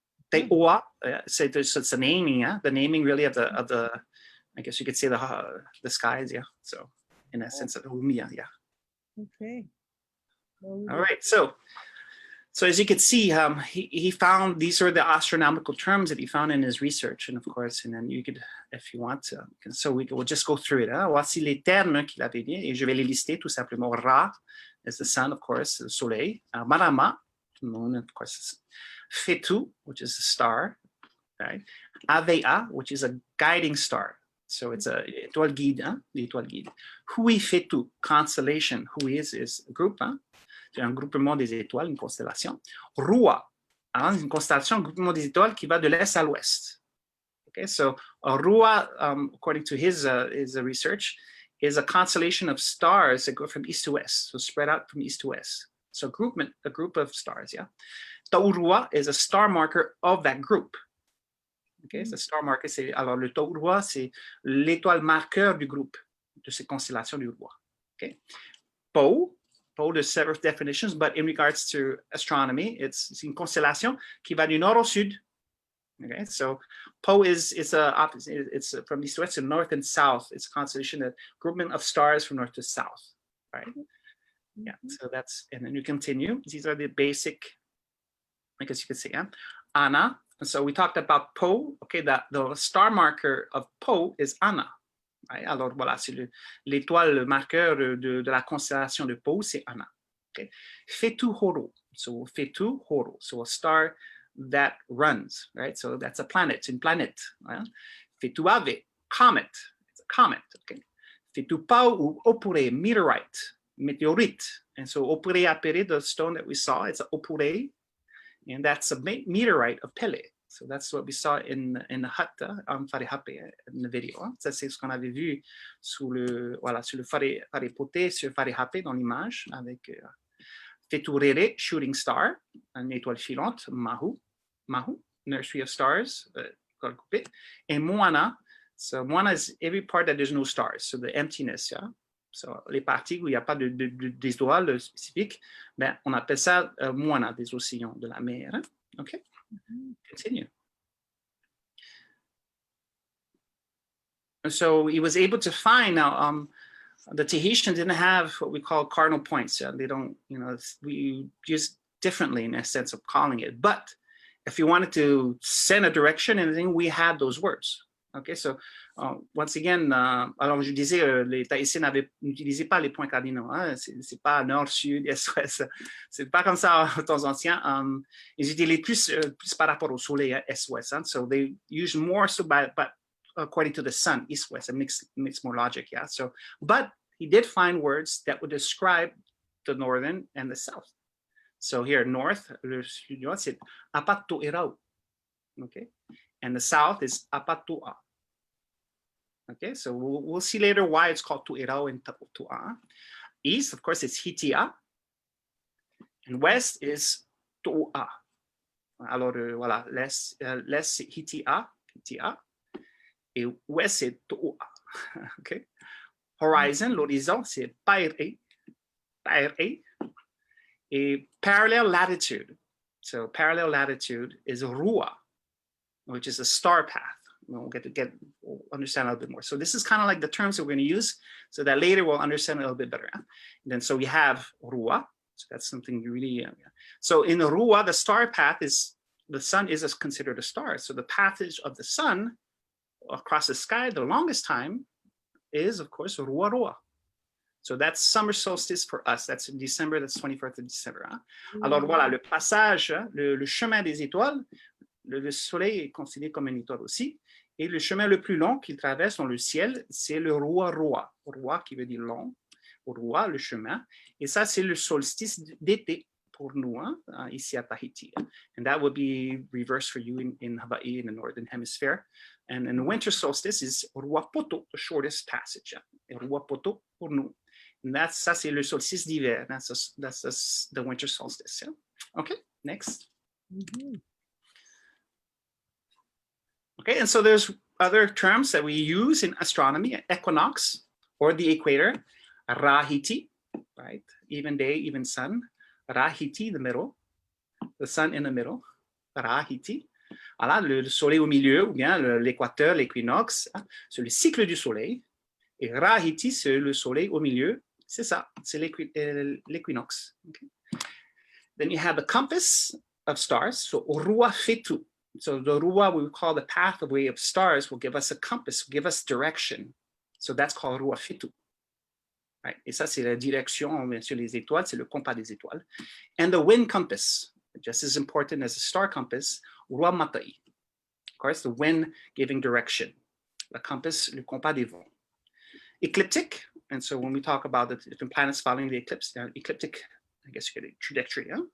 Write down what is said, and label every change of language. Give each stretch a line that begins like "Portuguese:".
English: Teʻoa, so it's the naming, yeah, the naming really of the I guess you could say the skies, yeah. So in essence of Umia, yeah. Okay. All right, so as you can see, he found these are the astronomical terms that he found in his research, and of course, and then you could, if you want to, so we'll just go through it.
French: Hein? Voici les termes qu'il avait dit, et je vais les lister tout simplement.
English: Ra is the sun, of course,
French: le soleil.
English: Marama, the moon, of course. Fetu, which is a star, right? Avea, which is a guiding star. So it's a
French: étoile guide, hein? L'étoile guide.
English: Hui Fetu, constellation. Hui is a group, hein?
French: C'est un groupement des étoiles, une constellation. Rua, hein? Une constellation, un groupement des étoiles qui va de l'est à l'ouest.
English: Okay, so Rua, according to his research, is a constellation of stars that go from east to west, so spread out from east to west. So a group of stars, yeah. Taurua is a star marker of that group. Okay, so star marker,
French: alors le Taurua, c'est l'étoile marqueur du groupe, de cette constellation du roi.
English: Okay. Po, there's several definitions, but in regards to astronomy, it's
French: une constellation qui va du nord au sud.
English: Okay, so Po is opposite. It's from east to west, to north and south. It's a constellation, a groupment of stars from north to south, right? Yeah, so that's, and then you continue. These are the basic, I guess you could say, yeah. Ana. So we talked about Po. Okay, the star marker of Po is Ana. Right?
French: Alors voilà, c'est l'étoile marqueur de la constellation de Po, c'est Ana.
English: Okay. Fetu Horo. So Fetu Horo. So a star that runs, right? So that's a planet. It's
French: une planète.
English: Right? Fetu Ave, comet. It's a comet. Okay. Fetu Pau ou Opure, meteorite, meteorite. And so Opure Apere, the stone that we saw, it's an Opure. and that's a meteorite of Pele. So that's what we saw in the hut on Wharehape in the video.
French: Ça, c'est ce qu'on avait vu sur le Wharepote sur Wharehape dans l'image avec Feturere,
English: shooting star,
French: une étoile filante, Mahu,
English: nursery of stars,
French: and Moana.
English: So Moana is every part that there's no stars, so the emptiness, yeah.
French: So les parties où il n'y a pas d'étoiles spécifiques, ben, on appelle ça Moana, des océans, de la mer.
English: Hein? Okay. Continue. So he was able to find now. The Tahitian didn't have what we call cardinal points. They don't, we use differently in a sense of calling it. But if you wanted to send a direction and anything, we had those words. Okay, so once again,
French: alors je disais, les Tahitiens n'utilisaient pas les points cardinaux. Hein? C'est pas nord, sud, est, ouest. C'est pas comme ça au temps ancien. Ils utilisaient plus par rapport au soleil, est, ouest. Hein?
English: So they use more so by according to the sun, east, west. It makes more logic, yeah. So, but he did find words that would describe the northern and the south. So here, north,
French: le sud, c'est
English: Apatoʻerau. Okay, and the south is Apatoʻa. Okay, so we'll see later why it's called Tuʻerau and Tuʻa. East, of course, it's Hitia, and west is Tuʻa.
French: Alors voilà, l'est c'est Hitia, et ouest c'est Tuʻa.
English: Okay, horizon,
French: l'horizon c'est Paere, et
English: parallel latitude. So parallel latitude is Rua, which is a star path. We'll we'll understand a little bit more. So this is kind of like the terms that we're going to use so that later we'll understand a little bit better. And then so we have Rua. So that's something you really, so in the Rua, the star path is, the sun is considered a star. So the passage of the sun across the sky, the longest time is of course Rua Rua. So that's summer solstice for us. That's in December, that's 24th of December. Hein?
French: Alors voilà, le passage, le chemin des étoiles, le soleil est considéré comme une étoile aussi. Et le chemin le plus long qu'il traverse dans le ciel, c'est le Rua Rua. Rua qui veut dire long. Rua, le chemin. Et ça, c'est le solstice d'été pour nous, hein, ici à Tahiti.
English: And that would be reversed for you in Hawaii, in the northern hemisphere. And the winter solstice is Rua Poto, the shortest passage.
French: Et Rua Poto pour nous. And ça, c'est le solstice d'hiver.
English: That's the winter solstice. Yeah? Okay, next. Okay, and so there's other terms that we use in astronomy, equinox or the equator, Rahiti, right? Even day, even sun. Rahiti, the middle, the sun in the middle, Rahiti.
French: Voilà, le soleil au milieu, ou bien l'équateur, l'équinoxe, c'est le cycle du soleil. Et Rahiti, c'est le soleil au milieu. C'est ça, c'est l'équinoxe. Okay.
English: Then you have the compass of stars, so Rua Fetu. So the Rua, we call the pathway of stars, will give us a compass, will give us direction. So that's called Rua Fetu. Right?
French: Et ça, c'est la direction, bien sûr, les étoiles, c'est le compas des étoiles.
English: And the wind compass, just as important as the star compass, Rua Matai. Of course, the wind giving direction. The compass,
French: le compas des vents.
English: Ecliptic, and so when we talk about the different planets following the eclipse, ecliptic, I guess you get a trajectory, hein?